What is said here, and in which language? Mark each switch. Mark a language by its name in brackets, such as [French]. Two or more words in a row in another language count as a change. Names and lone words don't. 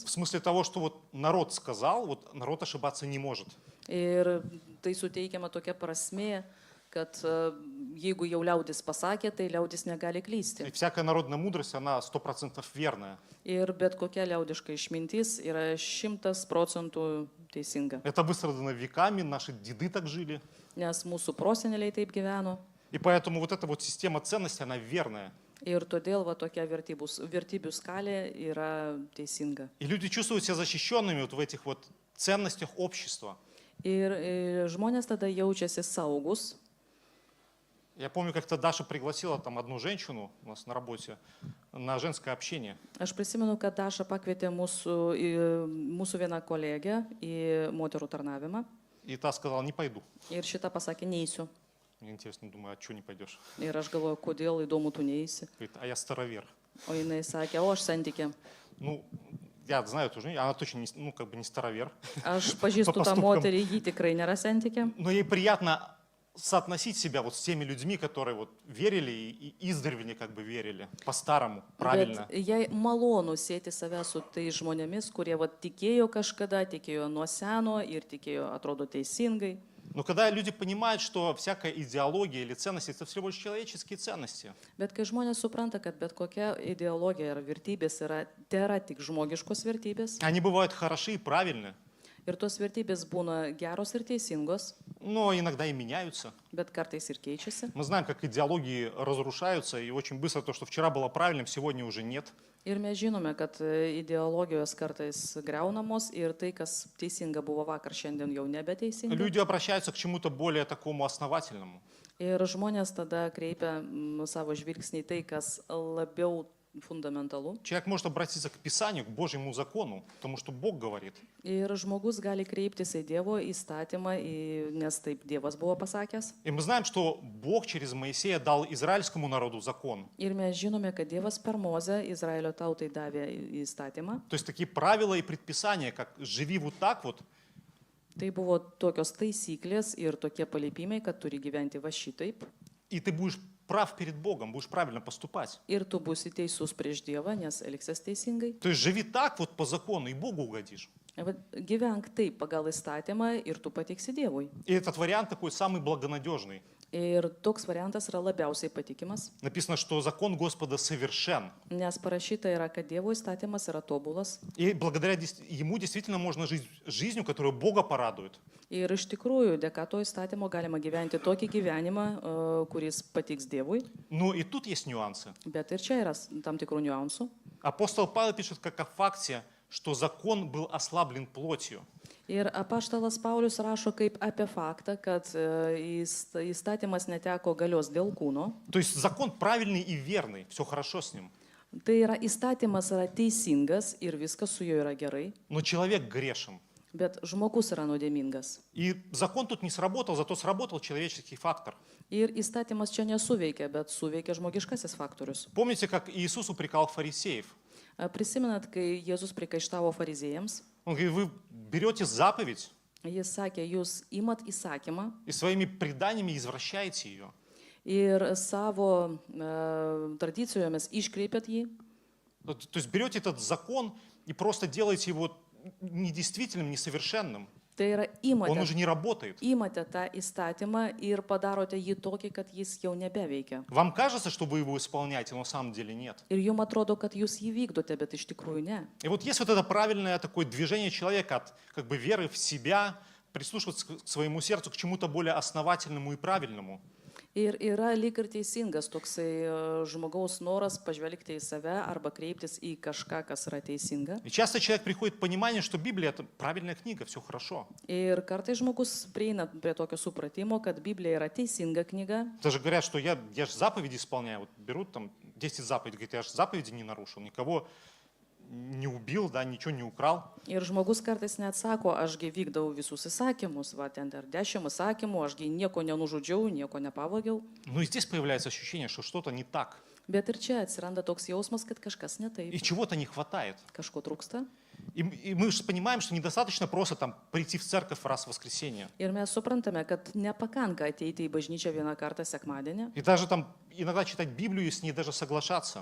[Russian] В смысле того, что вот народ сказал, вот народ ошибаться не может. [Lithuanian] Ir tai suteikiama tokia prasmė, kad jeigu jau liaudis pasakė, tai liaudis negali [Russian] И [Lithuanian] klysti. [Russian] всякая народная мудрость, она 100% верная. [Lithuanian] Ir bet kokia liaudiška išmintis yra 100% teisinga. [Russian] Это выстрадано веками, наши деды так жили. [Lithuanian] Nes mūsų proseneliai taip gyveno. [Russian] И поэтому вот эта вот система ценностей, она верная. [Lithuanian] Ir todėl va tokia vertybių skalė yra teisinga. [Russian] И люди чувствуют себя защищенными вот в этих вот ценностях общества. [Lithuanian] Ir žmonės tada jaučiasi saugus. [Russian] Я помню, как-то Даша пригласила там одну женщину у нас на работе на женское общение. [Lithuanian] Aš prisimenu, kad Daša pakvietė mūsų vieną kolegę į moterų tarnavimą. [Russian] И та сказала, не пойду. [Lithuanian] Ir šitą pasakė, neįsiu. [Russian] Мне интересно, думаю, а что не пойдешь? [Lithuanian] Ir aš galvoju, kodėl įdomu, tu neįsi. [Russian] Говорит, а я старовер. [Lithuanian] O jinai sakė, o aš santykė. [Russian] Ну, я знаю эту женщину, она точно не, ну, как бы не старовер. [Lithuanian] Aš pažįstu tą [Russian] Поступкам. [Lithuanian] moterį, ji tikrai nėra santykė. [Russian] Но ей приятно соотносить себя вот с теми людьми, которые вот верили и издревле как бы верили, по-старому, правильно. [Lithuanian] Bet jai malonu sėti save su tai žmonėmis, kurie va, tikėjo kažkada, tikėjo nuo seno ir tikėjo, atrodo, teisingai. [Russian] Но когда люди понимают, что всякая идеология или ценности — это всего лишь человеческие ценности, [Lithuanian] Bet kai žmonės supranta, kad bet kokia ideologija ar vertybės yra tik žmogiškos vertybės [Russian] они бывают хороши и правильны, [Lithuanian] ir tos vertybės būna geros ir teisingos, [Russian] но иногда и меняются. [Lithuanian] bet kartais ir keičiasi. [Russian] Мы знаем, как идеологии разрушаются, и очень быстро то, что вчера было правильным, сегодня уже нет. [Lithuanian] Ir mes žinome, kad ideologijos kartais greunamos ir tai, kas teisinga buvo vakar, šiandien jau nebeteisinga. [Russian] Люди обращаются к чему-то более такому основательному. [Lithuanian] Ir žmonės tada kreipia savo žvilgsnį į tai, kas labiau fundamentalu. [Russian] Человек может обратиться к Писанию, к Божьему закону, потому что Бог говорит. [Lithuanian] Ir žmogus gali kreiptis į Dievo įstatymą, nes taip Dievas buvo pasakęs. [Russian] И мы знаем, что Бог через Моисея дал израильскому народу закон. [Lithuanian] Ir mes žinome, kad Dievas per Mozę Izraelio tautai davė įstatymą. [Russian] То есть такие правила и предписания, как «живи вот так вот», [Lithuanian] Tai buvo tokios taisyklės ir tokie paliepimai, kad turi gyventi va šitaip. [Russian] и ты будешь прав перед Богом, будешь правильно поступать. [Lithuanian] Ir tu būsi teisus prieš Dievą, nes elgsies teisingai. [Russian] То есть живи так вот по закону, и Богу угодишь. [Lithuanian] Vat gyvenk taip pagal įstatymą ir tu patiksi Dievui. [Russian] И этот вариант такой самый благонадежный. [Lithuanian] Ir toks variantas yra labiausiai patikimas, [Russian] Написано, что закон Господа совершен. [Lithuanian] nes parašyta yra, kad Dievo įstatymas yra tobulas. [Russian] И благодаря ему действительно можно жить жизнью, которая Бога порадует. [Lithuanian] Ir iš tikrųjų, dėka to įstatymo galima gyventi tokį gyvenimą, kuris patiks Dievui. [Russian] Но и тут есть нюансы. [Lithuanian] Bet ir čia yra tam tikrų niuansų. [Russian] Апостол Павел пишет как о факте, что закон был ослаблен плотью. [Lithuanian] Ir apaštalas Paulius rašo kaip apie faktą, kad įstatymas neteko galios dėl kūno. [Russian] То есть закон правильный и верный, все хорошо с ним. [Lithuanian] Tai yra įstatymas yra teisingas ir viskas su juo yra gerai, [Russian] Но человек грешен. [Lithuanian] bet žmogus yra nuodėmingas. [Russian] И закон тут не сработал, зато сработал человеческий фактор. [Lithuanian] Ir įstatymas čia nesuveikia, bet suveikia žmogiškasis faktorius. [Russian] Помните, как Иисус упрекал фарисеев? [Lithuanian] Prisimenat, kai Jėzus prikaištavo fariziejams, [Russian] Он говорит, вы берете заповедь [Lithuanian] jis sakė, jūs imat įsakymą [Russian] и своими преданиями извращаете ее. [Lithuanian] ir savo tradicijomis iškreipiat jį. [Russian] То есть берете этот закон и просто делаете его недействительным, несовершенным. [Lithuanian] Tai yra [Russian] Он уже не работает. [Lithuanian] imate tą įstatymą ir padarote jį tokį, kad jis jau nebeveikia. [Russian] Вам кажется, что вы его исполняете, но на самом деле нет. [Lithuanian] Ir jums atrodo, kad jūs jį vykdote, bet iš tikrųjų ne. [Russian] И вот есть вот это правильное такое движение человека от как бы веры в себя, прислушиваться к своему сердцу, к чему-то более основательному и правильному. [Lithuanian] Ir yra lyg ir teisingas toksai žmogaus noras pažvelgti į save arba kreiptis į kažką, kas yra teisinga. [Russian] И часто человек приходит к пониманию, что Библия — это правильная книга, все хорошо. [Lithuanian] Ir kartai žmogus prieina prie tokio supratimo, kad Biblija yra teisinga knyga. [Russian] Даже говорят, что я же заповеди исполняю. Вот берут там 10 заповедей, говорят, я же заповеди не нарушил, никого не убил, да, ничего не украл. [Lithuanian] Ir žmogus kartais net sako, ašgi vykdau visus įsakymus, va ten dar 10 įsakymų, ašgi nieko nenužudžiau, nieko nepavogiau. [Russian] Но и здесь появляется ощущение, что что-то не так. [Lithuanian] Bet ir čia atsiranda toks jausmas, kad kažkas ne [Russian] И [Lithuanian] taip, [Russian] чего-то не хватает. [Lithuanian] kažko trūksta. [Russian] И мы же понимаем, что недостаточно просто там прийти в церковь раз в воскресенье. [Lithuanian] Ir mes suprantame, kad nepakanka ateiti į bažnyčią vieną kartą sekmadienį [Russian] И даже там иногда читать Библию и с ней даже соглашаться.